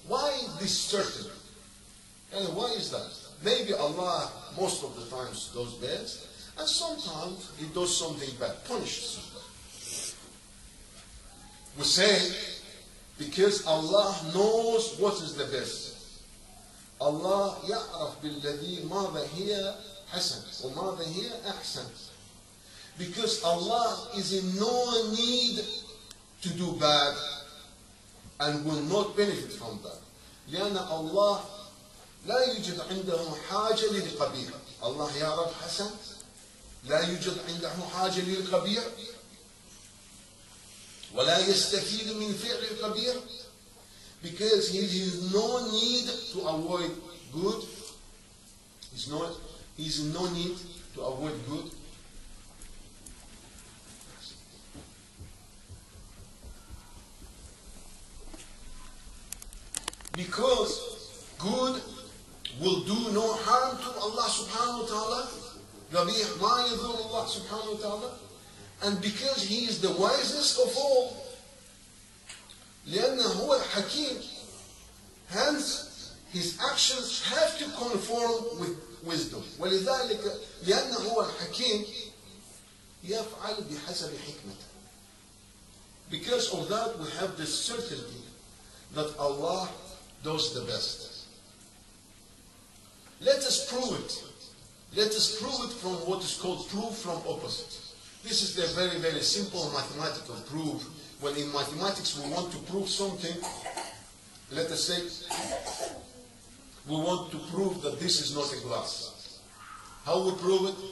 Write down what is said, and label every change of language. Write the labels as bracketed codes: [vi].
[en] Why this certainty? And why is that? Maybe Allah most of the times does best, and sometimes He does something bad, punishes somebody. We say, because Allah knows what is the best. [ar] Allah يعرف بالذي ماذا هي حسن وماذا هي أحسن. [en] Because Allah is in no need to do bad and will not benefit from that. [ar] لأن الله لا يوجد عنده حاجة للقبيح. Allah يعرف حسن, لا يوجد عنده حاجة للقبيح, ولا يستفيد من فعل القبيح, [en] because he has no need to avoid good. He's in no need to avoid good. Because good will do no harm to Allah subhanahu wa ta'ala. [ar] قبيح ما يضر الله سبحانه وتعالى. [en] And because He is the wisest of all, [ar] لأنه هو الحكيم, [en] hence His actions have to conform with wisdom. [ar] ولذلك لأنه هو الحكيم يفعل بحسب حكمته. [en] Because of that, we have this certainty that Allah does the best. Let us prove it. Let us prove it from what is called proof from opposite. This is the very, very simple mathematical proof. When in mathematics we want to prove something, let us say we want to prove that this is not a glass. How we prove it?